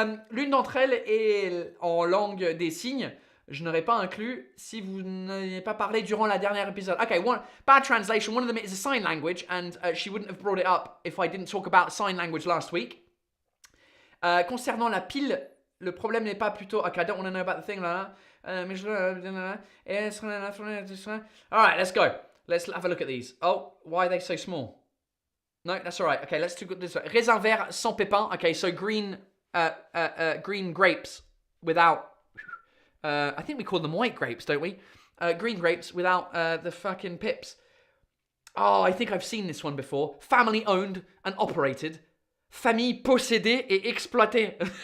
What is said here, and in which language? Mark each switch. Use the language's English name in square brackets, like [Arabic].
[French] L'une d'entre elles est en langue des signes. Je n'aurais pas inclus si vous n'avez pas parlé durant la dernière épisode. [English] Okay, bad translation. One of them is a sign language, and she wouldn't have brought it up if I didn't talk about sign language last week. [French] Concernant la pile, le problème n'est pas plutôt... [English] Okay, I don't want to know about the thing. All right, let's go. Let's have a look at these. Oh, why are they so small? No, that's all right. Okay, let's do this one. [French] Raisin vert sans pépin. [English] Okay, so green grapes without... I think we call them white grapes, don't we? Green grapes without the fucking pips. Oh, I think I've seen this one before. Family owned and operated. [French] Famille possédée et exploitée.